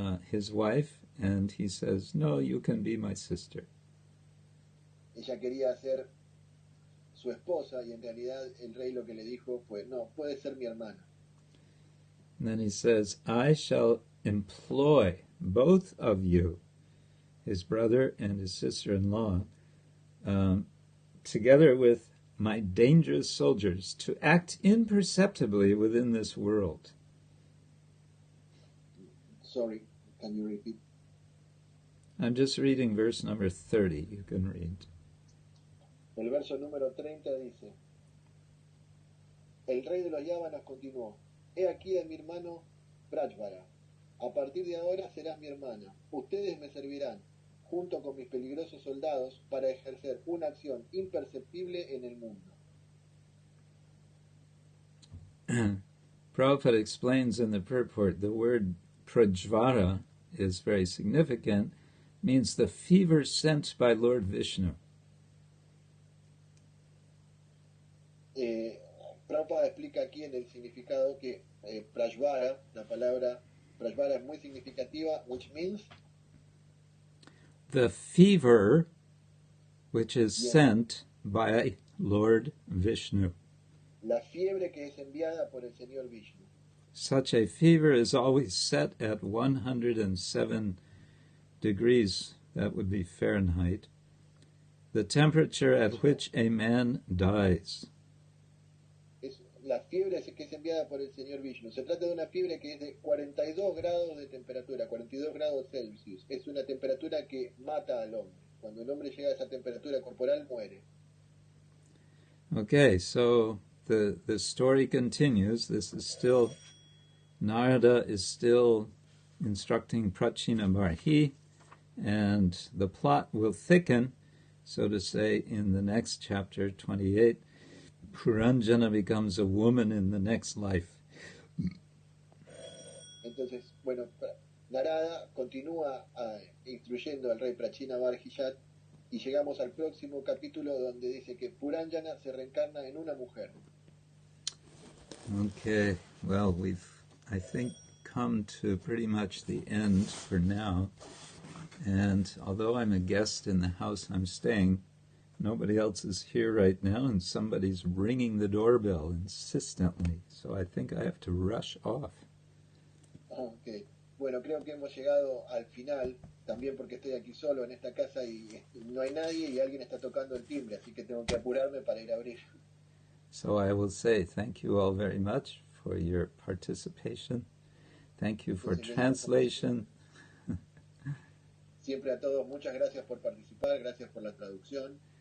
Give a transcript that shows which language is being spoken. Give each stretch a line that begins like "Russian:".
English: his wife, and he says, "No, you can be my sister."
Spanish: Ella quería ser su esposa y en realidad el rey lo que le dijo fue, no, puede ser mi hermana.
English: And then he says, "I shall employ both of you," his brother and his sister-in-law, together with my dangerous soldiers, to act imperceptibly within this world. Sorry, can you repeat? I'm just reading verse number 30. You can read.
Spanish: El verso número 30 dice, el rey de los Yávanas continuó, he aquí a mi hermano Prajvara, a partir de ahora serás mi hermana, ustedes me servirán, junto con mis peligrosos soldados, para ejercer una acción imperceptible en el mundo.
English: Prabhupada explains in the purport, the word Prajvara is very significant, means the fever sent by Lord Vishnu.
Spanish: Prabhupada explica aquí en el significado que Prajvara, la palabra Prajvara es muy significativa,
English: which means the fever which is Yes. sent by Lord Vishnu.
Spanish: la fiebre que es enviada por el Señor Vishnu.
English: Such a fever is always set at 107 degrees, that would be Fahrenheit, the temperature at which a man dies.
Spanish: Es la fiebre que es enviada por el Señor Vishnu. Se trata de una fiebre que es de 42 grados de temperatura, 42 grados Celsius. Es una temperatura que mata al hombre. Cuando el hombre llega a esa temperatura corporal, muere.
English: Okay, so the story continues. This is still, Narada is still instructing Prachina Barhi, and the plot will thicken, so to say, in the next chapter, 28. Puranjana becomes a woman in the next life.
Spanish: Entonces, bueno, Narada continúa instruyendo al rey Prachina Barhiyat y llegamos al próximo capítulo donde dice que Puranjana se reencarna en una mujer.
English: Okay, well, we've, I think, come to pretty much the end for now. And although I'm a guest in the house I'm staying, nobody else is here right now, and somebody's ringing the doorbell insistently. So I think I have to rush off. Okay.
Spanish: Bueno, creo que hemos llegado al final, también porque estoy aquí solo en esta casa y no hay nadie y alguien está tocando el timbre, así que tengo que apurarme para ir a abrir.
English: So I will say thank you all very much for your participation. Thank you for translation.
Spanish: Siempre a todos, muchas gracias por participar, gracias por la traducción.